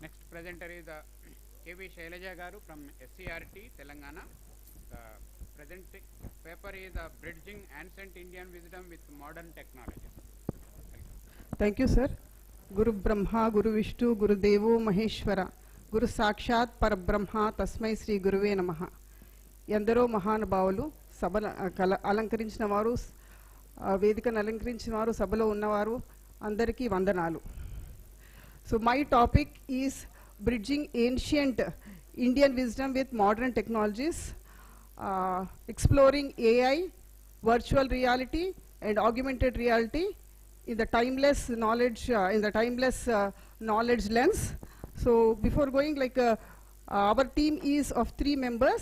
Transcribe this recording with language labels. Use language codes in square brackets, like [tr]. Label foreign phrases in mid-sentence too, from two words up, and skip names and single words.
[en] presenter is K.V. Shailaja Garu from SCRT, Telangana. The present paper is Bridging Ancient Indian Wisdom with Modern Technologies. Thank you, sir. [sa] गुरु ब्रह्मा, गुरु विष्णु, गुरु देवो महेश्वर, गुरु साक्षात् परब्रह्म, तस्मै श्री गुरवे नमः. [te] ఎందరో మహానుభావులు సభల అలంకరించిన వారు, వేదికను అలంకరించిన వారు, సభలో ఉన్నవారు అందరికీ వందనాలు. [en] So my topic is bridging ancient Indian wisdom with modern technologies, exploring AI, virtual reality and augmented reality in the timeless knowledge lens. So before going, our team is of 3 members.